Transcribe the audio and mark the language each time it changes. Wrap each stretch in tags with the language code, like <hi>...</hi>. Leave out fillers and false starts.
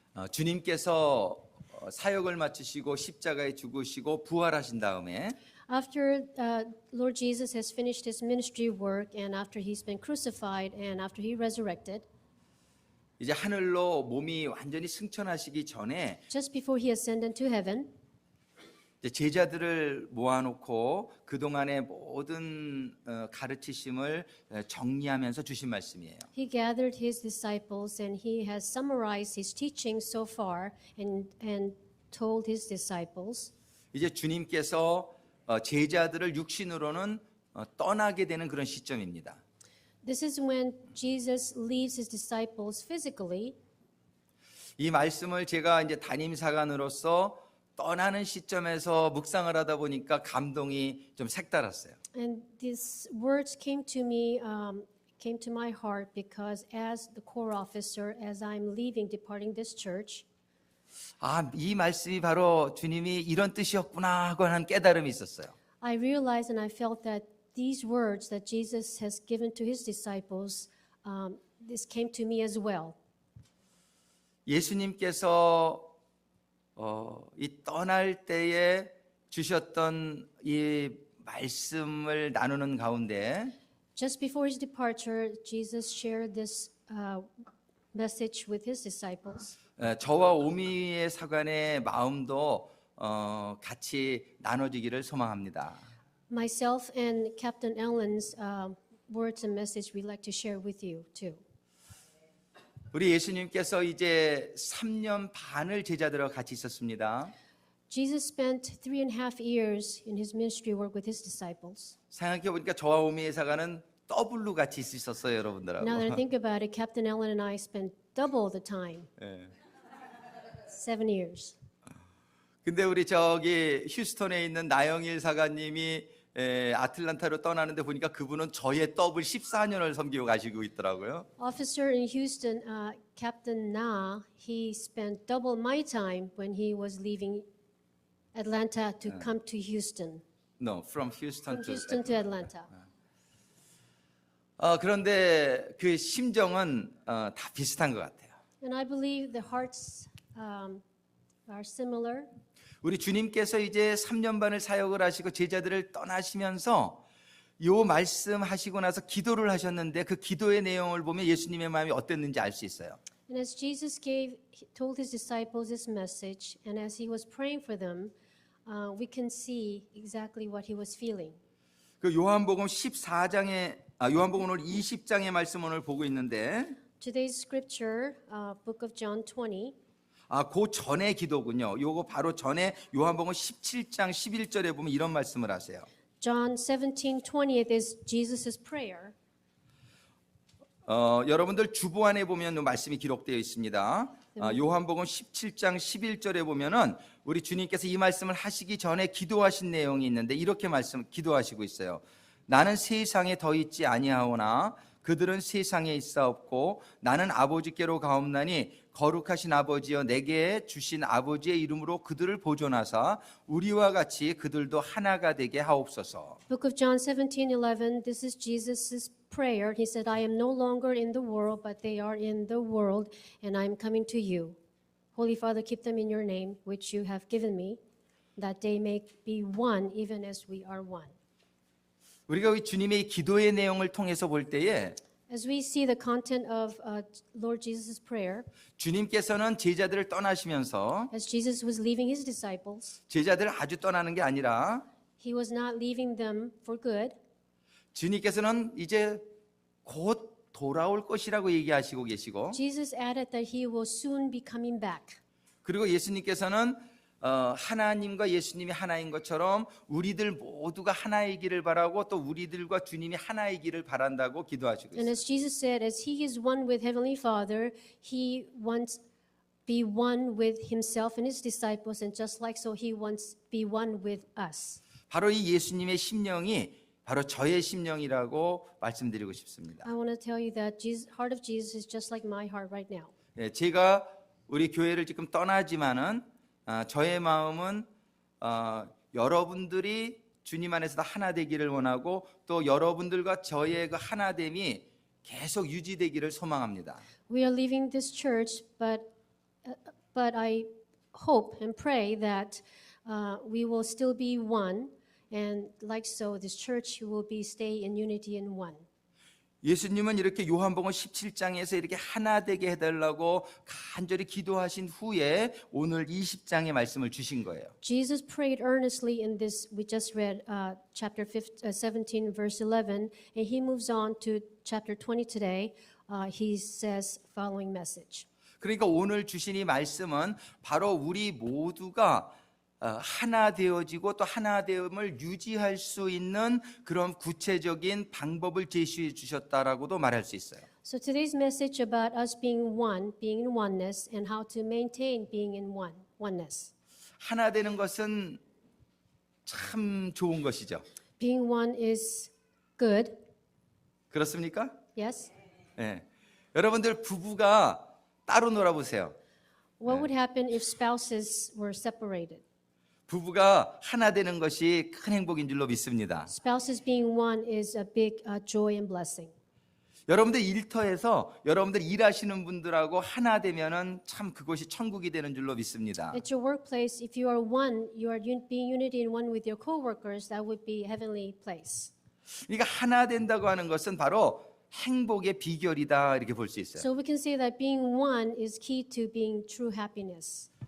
<ko>주님께서 사역을 마치시고 십자가에 죽으시고 부활하신 다음에</ko> <en>after Lord Jesus has finished his ministry work and after he's been crucified and after he resurrected,</en> <ko>이제 하늘로 몸이 완전히 승천하시기 전에</ko> <en>just before he ascended to heaven,</en> <ko>이제 제자들을 모아놓고 그동안의 모든 가르치심을 정리하면서 주신 말씀이에요.</ko> <en>he gathered his disciples and he has summarized his teaching so far and told his disciples.</en> <ko>이제 주님께서 제자들을 육신으로는 떠나게 되는 그런 시점입니다.</ko> <en>This is when Jesus leaves his disciples physically.</en> <ko>이 말씀을 제가 이제 담임사관으로서 떠나는 시점에서 묵상을 하다 보니까 감동이 좀 색달았어요.</ko> <en>And these words came to me, came to my heart because as the corps officer, as I'm leaving, departing this church,</en> <ko>이 말씀이 바로 주님이 이런 뜻이었구나 하고 하는 깨달음이 있었어요.</ko> <en>I realized and I felt that these words that Jesus has given to his disciples, this came to me as well.</en> <ko>예수님께서 이 떠날 때에 주셨던 이 말씀을 나누는 가운데</ko> <en>Just before his departure, Jesus shared this message with his disciples.</en> <ko>저와 오미의 사관의 마음도 같이 나눠지기를 소망합니다.</ko> <en>Myself and Captain Ellen's words and message we'd like to share with you too.</en> <ko>우리 예수님께서 이제 3년 반을 제자들과 같이 있었습니다.</ko> <en>Jesus spent 3.5 years in his ministry work with his disciples.</en> <ko>생각해 보니까 저와 오미의 사관은 더블로 같이 있었어요, 여러분들하고.</ko> <en>Now that I think about it, Captain Ellen and I spent double the time,</en> <ko>예.</ko> <en>7 years.</en> <ko>근데 우리 저기 휴스턴에 있는 나영일 사관님이 아틀란타로 떠나는데 보니까 그분은 저의 더블 14년을 섬기고 가시고 있더라고요.</ko> <en>Officer in Houston, Captain Na, he spent double my time when he was leaving Atlanta to come to Houston. No, from Houston From to. Houston to Atlanta.</en> <ko>그런데 그 심정은 다 비슷한 것 같아요.</ko> <en>And I believe the hearts are similar.</en> <ko>우리 주님께서 이제 3년 반을 사역을 하시고 제자들을 떠나시면서 요 말씀하시고 나서 기도를 하셨는데 그 기도의 내용을 보면 예수님의 마음이 어땠는지 알 수 있어요.</ko> <en>And as Jesus told his disciples this message, and as he was praying for them, we can see exactly what he was feeling.</en> <ko>그 요한복음 14장에 요한복음 오늘 20장의 말씀 오늘 보고 있는데</ko> <en>Today's scripture, book of John 20.</en> <ko>그 전의 기도군요. 요거 바로 전에 요한복음 17장 11절에 보면 이런 말씀을 하세요.</ko> <en>John 17:20 is Jesus' prayer.</en> <ko>여러분들 주보안에 보면 이 말씀이 기록되어 있습니다. 요한복음 17장 11절에 보면은 우리 주님께서 이 말씀을 하시기 전에 기도하신 내용이 있는데 이렇게 기도하시고 있어요. 나는 세상에 더 있지 아니하오나 그들은 세상에 있사옵고 나는 아버지께로 가옵나니 거룩하신 아버지여 내게 주신 아버지의 이름으로 그들을 보존하사 우리와 같이 그들도 하나가 되게 하옵소서.</ko> <en>Book of John 17:11. This is Jesus' prayer. He said, I am no longer in the world, but they are in the world, and I am coming to you. Holy Father, keep them in your name, which you have given me, that they may be one, even as we are one.</en> <ko>우리가 이 주님의 기도의 내용을 통해서 볼 때에</ko> <en>As we see the content of Lord Jesus' prayer,</en> <ko>주님께서는 제자들을 떠나시면서</ko> <en>as Jesus was leaving his disciples,</en> <ko>제자들을 아주 떠나는 게 아니라</ko> <en>he was not leaving them for good.</en> <ko>주님께서는 이제 곧 돌아올 것이라고 얘기하시고 계시고</ko> <en>Jesus added that he will soon be coming back.</en> <ko>그리고 예수님께서는 하나님과 예수님이 하나인 것처럼 우리들 모두가 하나이기를 바라고 또 우리들과 주님이 하나이기를 바란다고 기도하시고</ko> <en>And</en> <ko>있어요.</ko> <en>as Jesus said, as he is one with Heavenly Father, he wants be one with himself and his disciples, and just like so, he wants be one with us.</en> <ko>바로 이 예수님의 심령이 바로 저의 심령이라고 말씀드리고 싶습니다.</ko> <en>I want to tell you that Jesus, heart of Jesus is just like my heart right now.</en> <ko>제가 우리 교회를 지금 떠나지만은 저의 마음은 여러분들이 주님 안에서도 하나 되기를 원하고 또 여러분들과 저의 그 하나됨이 계속 유지되기를 소망합니다.</ko> <en>We are leaving this church, but I hope and pray that we will still be one, and like so, this church will be stay in unity and one.</en> <ko>예수님은 이렇게 요한복음 17장에서 이렇게 하나 되게 해달라고 간절히 기도하신 후에 오늘 20장의 말씀을 주신 거예요.</ko> <en>Jesus prayed earnestly in this, we just read chapter 17, verse 11, and he moves on to chapter 20 today. He says following message.</en> <ko>그러니까 오늘 주신 이 말씀은 바로 우리 모두가 하나 되어지고 또 하나됨을 유지할 수 있는 그런 구체적인 방법을 제시해 주셨다라고도 말할 수 있어요.</ko> <en>So today's message about us being one, being in oneness, and how to maintain being in oneness.</en> <ko>하나 되는 것은 참 좋은 것이죠.</ko> <en>Being one is good.</en> <ko>그렇습니까?</ko> <en>Yes.</en> <ko>네. 여러분들 부부가 따로 놀아보세요.</ko> <en>What would happen if spouses were separated?</en> <ko>부부가 하나 되는 것이 큰 행복인 줄로 믿습니다.</ko> <en>Spouses being one is a big joy and blessing.</en> <ko>여러분들 일터에서 여러분들 일하시는 분들하고 하나 되면은 참 그것이 천국이 되는 줄로 믿습니다.</ko> <en>At your workplace, if you are one, you are being unity and one with your coworkers, that would be a heavenly place.</en> <ko>그러니까 하나 된다고 하는 것은 바로 행복의 비결이다 이렇게 볼 수 있어요.</ko> <en>So we can say that being one is key to being true happiness.</en>